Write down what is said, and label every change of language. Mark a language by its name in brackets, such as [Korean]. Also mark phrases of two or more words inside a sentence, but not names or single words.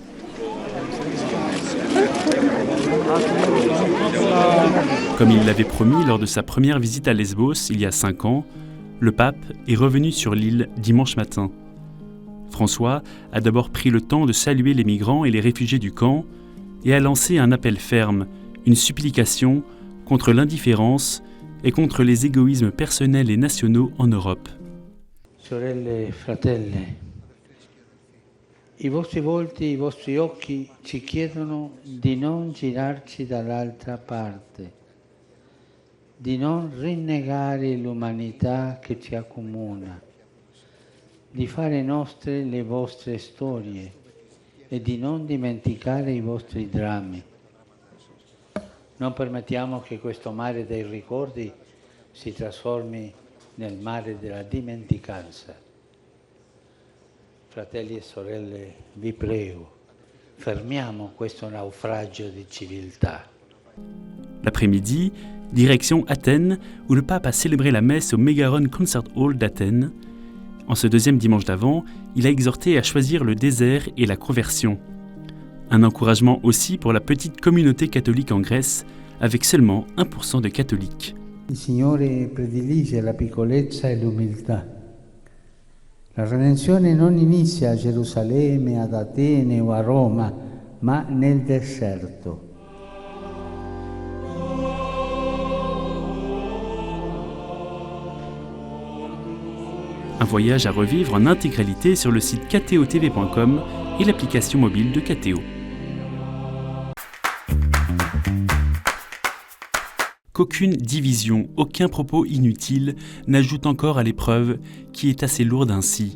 [French] Comme il l'avait promis lors de sa première visite à Lesbos il y a 5 ans, le pape est revenu sur l'île dimanche matin. François a d'abord pris le temps de saluer les migrants et les réfugiés du camp et a lancé un appel ferme, une supplication contre l'indifférence et contre les égoïsmes personnels et nationaux en Europe. [Italian] Sorelle e fratelli, i vostri volti, i vostri occhi ci chiedono di non girarci dall'altra parte, di non rinnegare l'umanità che ci accomuna, di fare nostre le vostre storie e di non dimenticare i vostri drammi. Non permettiamo che questo mare dei ricordi si trasformi nel mare della dimenticanza. Fratelli e sorelle, vi prego, fermiamo questo naufragio di civiltà. [French] L'après-midi, direction Athènes, où le pape a célébré la messe au Megaron Concert Hall d'Athènes. En ce deuxième dimanche d'Avent, il a exhorté à choisir le désert et la conversion. Un encouragement aussi pour la petite communauté catholique en Grèce, avec seulement 1% de catholiques. [Italian] Il Signore predilige la piccolezza e l'umiltà. La redenzione non inizia a Gerusalemme, ad Atene o a Roma, ma nel deserto. [French] Un voyage à revivre en intégralité sur le site kto-tv.com et l'application mobile de KTO. Qu'aucune division, aucun propos inutile n'ajoute encore à l'épreuve qui est assez lourde ainsi.